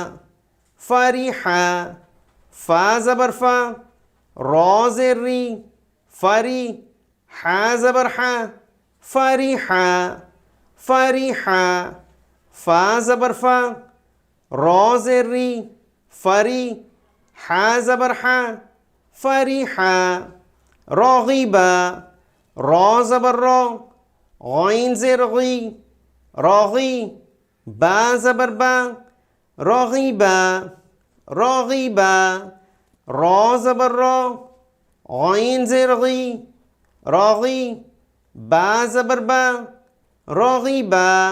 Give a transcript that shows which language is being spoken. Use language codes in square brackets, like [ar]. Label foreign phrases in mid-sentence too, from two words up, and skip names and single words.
[ur] فریحہ فا زبر فا را زیر ری فری حا زبر حا فریحہ فریحہ فا زبر فا را زیر ری فری حا زبر حا فریحہ. راغبہ را زبر را غین زیر غی راغی با زبر با راغبہ راغبہ را زبر را غین زیر غی راغی با زبر با راغبہ.